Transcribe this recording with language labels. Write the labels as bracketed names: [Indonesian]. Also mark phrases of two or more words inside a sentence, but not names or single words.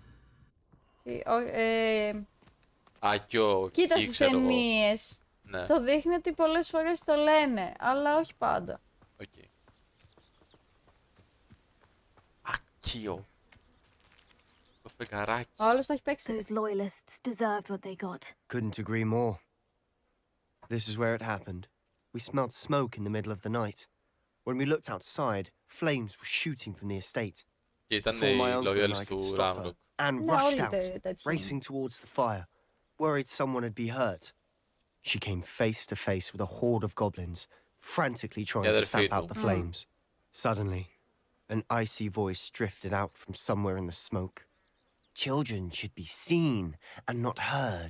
[Greek] Άκιο, Κοίτα εκεί, στις ξέρω εγώ. ταινίες. Ναι, Το δείχνει ότι πολλές φορές το λένε, αλλά όχι πάντα. οκ. Άκιο. Το φεγγαράκι. Ο άλλος το έχει παίξει. [English] Those loyalists deserved what they got. Couldn't agree more. This is where it happened. We smelled smoke in the middle of the night. When we looked outside, flames were shooting from the estate. [Greek] Και ήταν [English] Before my [Greek] οι [English] uncle and loyals I could [Greek] του [English] stop her, [Greek] Ράμροκ. [English] Anne [Greek] Ναι, [English] rushed [Greek] όλοι [English] out, [Greek] τέτοιοι είναι. [English] racing towards the fire, worried someone would be hurt. She came face to face with a horde of goblins, frantically trying to stamp out the flames. Suddenly, an icy voice drifted out from somewhere in the smoke. Children should be seen and not heard.